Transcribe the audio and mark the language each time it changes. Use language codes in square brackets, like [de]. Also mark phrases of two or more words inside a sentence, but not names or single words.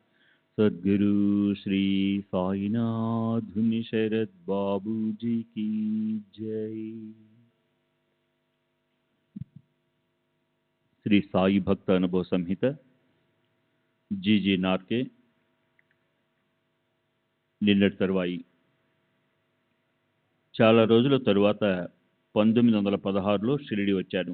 [hi] सद्गुरु श्री साईनाथ धुनि शरद बाबू जी की जय। [te] శ్రీ సాయి భక్త అనుభవ సంహిత జీజీ నార్కే నిన్నటి తరువాయి. చాలా రోజుల తరువాత 1916లో షిరిడి వచ్చాను.